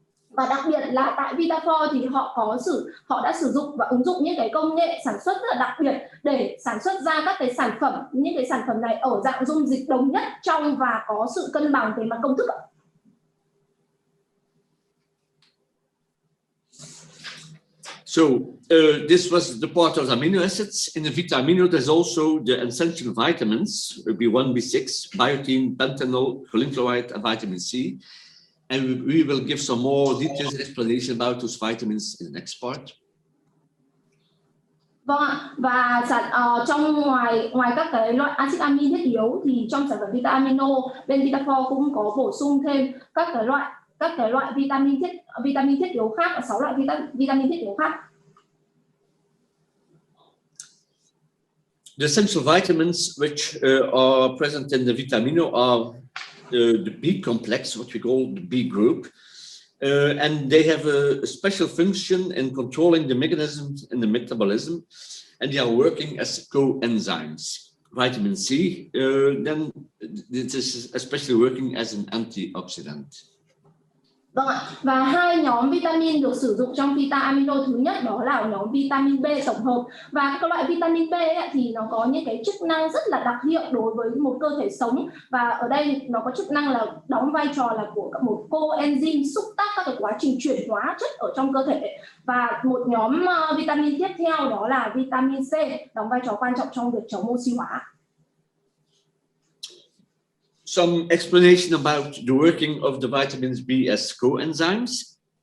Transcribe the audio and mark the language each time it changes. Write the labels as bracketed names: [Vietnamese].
[Vietnamese] Và đặc biệt là tại Vitafor thì họ đã sử dụng và ứng dụng những cái công nghệ sản xuất rất là đặc biệt để sản xuất ra các cái sản phẩm, những cái sản phẩm này ở dạng dung dịch đồng nhất, trong và có sự cân bằng về mặt công thức. [English] So this was the part of the amino acids. In the vitamino, there's also the essential vitamins, B1, B6, biotin, pantenol, choline chloride, and vitamin C. And we will give some more detailed explanation about those vitamins in the next part. [Vietnamese] Vâng ạ, và trong ngoài các cái loại axit amin thiết yếu thì trong sản phẩm vitamino bên Vitafor cũng có bổ sung thêm các cái loại vitamin thiết yếu khác, 6 loại vitamin thiết yếu khác. [English] The essential vitamins which are present in the vitamino are the B complex, what we call the B group, and they have a special function in controlling the mechanisms in the metabolism, and they are working as coenzymes. Vitamin C, then this is especially working as an antioxidant. [Vietnamese] Vâng ạ, và hai nhóm vitamin được sử dụng trong vitamino thứ nhất đó là nhóm vitamin B tổng hợp, và các loại vitamin B thì nó có những cái chức năng rất là đặc hiệu đối với một cơ thể sống, và ở đây nó có chức năng là đóng vai trò là của một coenzyme xúc tác các cái quá trình chuyển hóa chất ở trong cơ thể. Và một nhóm vitamin tiếp theo đó là vitamin C, đóng vai trò quan trọng trong việc chống oxy hóa. [English] Some explanation about the working of the vitamins B as coenzymes.